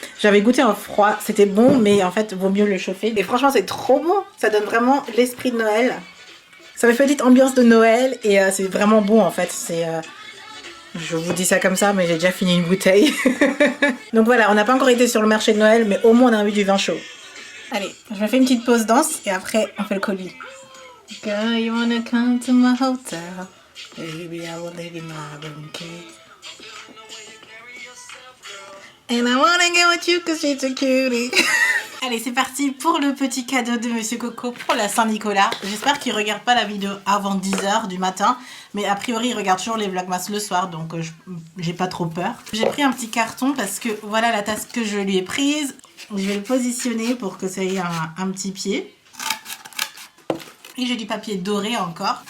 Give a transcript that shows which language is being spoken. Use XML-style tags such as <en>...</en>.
<fr>J'avais goûté en froid, c'était bon, mais en fait vaut mieux le chauffer. Et franchement c'est trop bon, ça donne vraiment l'esprit de Noël. Ça me fait une petite ambiance de Noël et c'est vraiment bon en fait. Je vous dis ça comme ça, mais j'ai déjà fini une bouteille. Donc voilà, on n'a pas encore été sur le marché de Noël, mais au moins on a eu du vin chaud. Allez, je me fais une petite pause danse et après on fait le colis.</fr> <en>Girl, you wanna come to my hotel? Baby, I will live in my room key. And I wanna get with you cause she's a cutie.</en> <fr>Allez, c'est parti pour le petit cadeau de Monsieur Coco pour la Saint-Nicolas. J'espère qu'il regarde pas la vidéo avant 10h du matin. Mais a priori, il regarde toujours les vlogmas le soir, donc j'ai pas trop peur. J'ai pris un petit carton parce que voilà la tasse que je lui ai prise. Je vais le positionner pour que ça ait un petit pied. Et j'ai du papier doré encore.</fr>